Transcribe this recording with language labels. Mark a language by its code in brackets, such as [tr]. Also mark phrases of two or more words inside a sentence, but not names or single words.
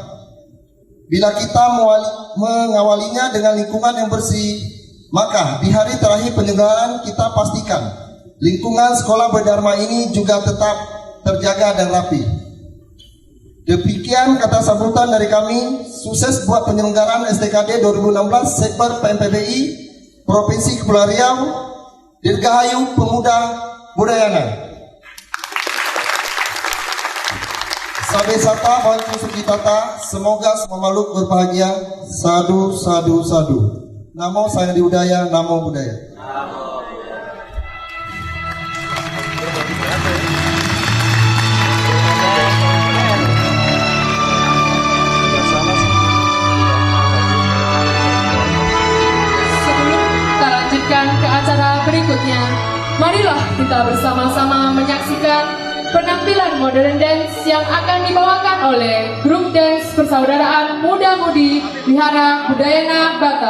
[id] Bila kita mengawalinya dengan lingkungan yang bersih, maka di hari terakhir penyelenggaraan kita pastikan lingkungan sekolah Bodi Dharma ini juga tetap terjaga dan rapi. Demikian kata sambutan dari kami. Sukses buat penyelenggaraan STKD 2016 Sekber PMPBI Provinsi Kepulauan Riau. Dirgahayu Pemuda Budayana. [pi] Sabe sata bantu sukitata, [id] semoga semua makhluk berbahagia. [pi] Sadu, sadu, sadu. Namo Sang Hyang Budaya, namo budaya. [id] Sebelum kita lanjutkan ke acara berikutnya, marilah kita bersama-sama menyaksikan penampilan [en] modern dance [id] yang akan dibawakan oleh grup dance persaudaraan muda-mudi Wihara Budayana Batam.